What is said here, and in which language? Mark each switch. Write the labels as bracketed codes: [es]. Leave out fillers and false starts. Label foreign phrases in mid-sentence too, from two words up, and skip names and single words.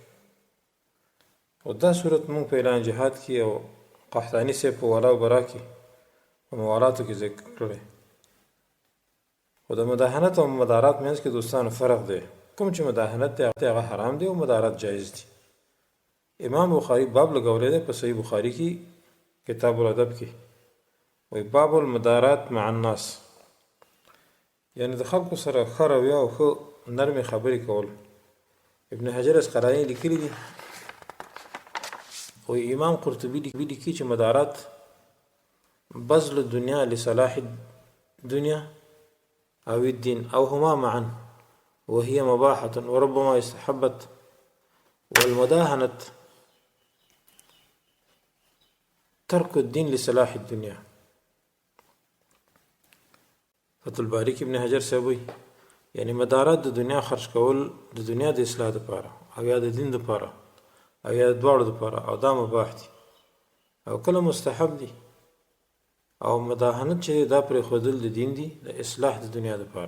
[ps] او دا صورت مونږ په اعلان جهاد کې او قحطاني صاحب په [ar] ولا و برا [ps] کې په موالاتو کې ذکر کړی. خو د مداهنت او مدارات منځ کې دوستانو فرق دی. کوم چې مداهنت دی هغه حرام دی او مدارات جایز دی. امام بخاری باب لګولی دی په صحیح بخاری کې [ar] کتاب الادب [ps] کې، وی [ar] باب المدارات مع الناس، [ps] یعنی د خلکو سره ښه رویه او ښه نرمې خبرې کول. ابن حجر اسقلاني لیکلی دي، وی امام قرطبي لیکي چې [ar] مدارات بذل الدنیا لصلاح الدنیا او الدين او هما معا وهي مباحة وربما استحبت، والمداهنة ترك الدين لصلاح الدنيا. [ps] فتح الباری کې ابن حجر صاحب وی یعنی مدارات د دنیا خرج کول د دنیا د اصلاح لپاره او یا د دین لپاره او یا د دواړو لپاره او دا مباح دي او کله مستحب دي، او مداهنت چې دا پرې ښودل د دین دي د اصلاح د دنیا لپاره.